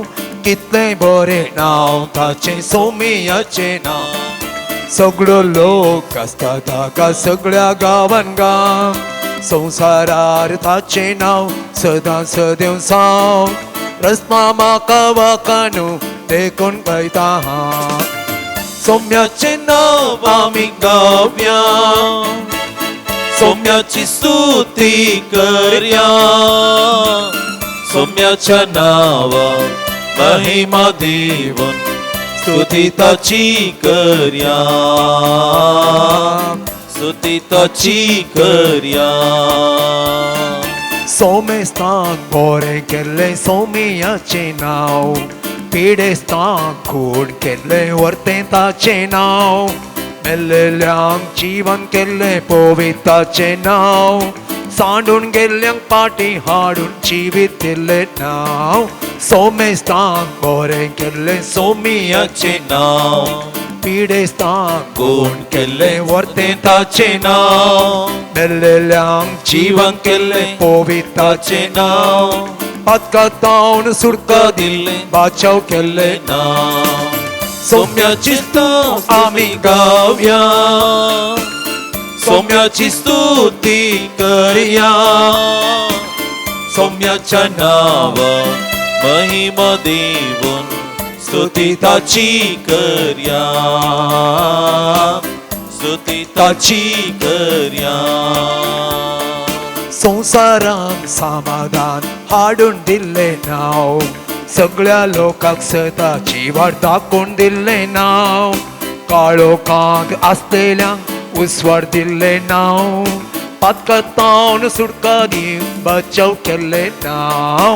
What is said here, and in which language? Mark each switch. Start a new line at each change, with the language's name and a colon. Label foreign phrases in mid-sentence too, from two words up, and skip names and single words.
Konkani: कितले बरे नाव ताचे सोमियाचे नाव, सगळो लोक असता ताका सगळ्या गावान गाव, संसारार ताचे नाव सदा सदैव साव, रस्मा म्हाका वाखाणूंक देखून गायता हांव.
Marathi: सौम्याचे नाव आमी गाऊया, सौम्याची स्तुती करूया, सौम्याच्या नावात महिमा देऊन स्तुती त्याची करूया, स्तुती त्याची करूया.
Konkani: सोमेस्तान बरें केल्लें सोमियाचें नांव, पिडेस्तान खूण केल्लें व्हरतें ताचें नांव, मेल्लेल्यांक जीवन केल्लें पवित्राचें नांव, सांडून गेल्ल्यांक पाटी हाडून जिवीत दिल्लें नांव. सोमेस्तान बरें केल्लें सोमियाचें नांव, पिडेस्तान खूण केल्लें व्हरतें ताचें नांव, मेल्लेल्यांक जीवन केल्लें पवित्राचें नांव, पातकातावन सुटका दिल्लें बाचाव केल्लें नांव.
Marathi: सौम्याची स्तुती आमी गाऊया, सौम्याची स्तुती करूया, सौम्याच्या नावात महिमा देऊन स्तुती त्याची करूया, स्तुती त्याची करूया.
Konkani: संसारान समाधान हाडून दिल्लें नांव, सगळ्या लोकांक सदाची वाट दाखोवन दिल्लें नांव, काळोखांत आसलेल्यांक उजवाड दिल्लें नांव, पातकातावन सुटका दिवंक बचाव केल्लें नांव.